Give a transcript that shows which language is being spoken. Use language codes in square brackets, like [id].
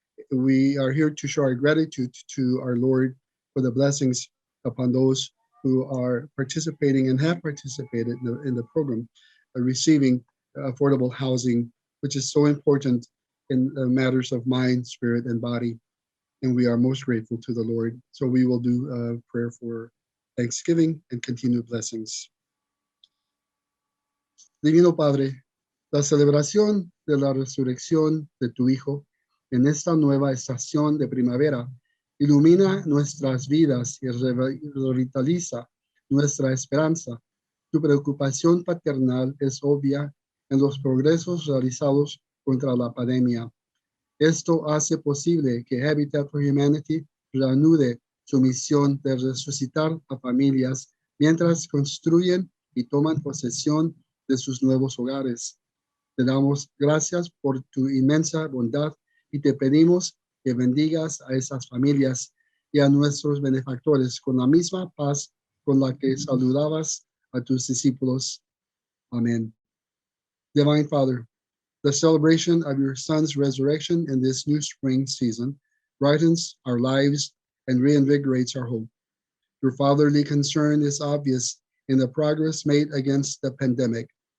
[en] We are here to show our gratitude to our Lord for the blessings upon those who are participating and have participated in the program, receiving affordable housing, which is so important in matters of mind, spirit, and body. and we are most grateful to the Lord. So we will do a prayer for thanksgiving and continued blessings. [es] Divino Padre, la celebración de la resurrección de tu Hijo en esta nueva estación de primavera ilumina nuestras vidas y revitaliza nuestra esperanza. Tu preocupación paternal es obvia en los progresos realizados contra la pandemia. Esto hace posible que Habitat for Humanity reanude su misión de resucitar a familias mientras construyen y toman posesión de sus nuevos hogares. Te damos gracias por tu inmensa bondad y te pedimos que bendigas a esas familias y a nuestros benefactores con la misma paz con la que saludabas a tus discípulos. [en] Amen. Divine Father, the celebration of your Son's resurrection in this new spring season brightens our lives and reinvigorates our hope. Your fatherly concern is obvious in the progress made against the pandemic.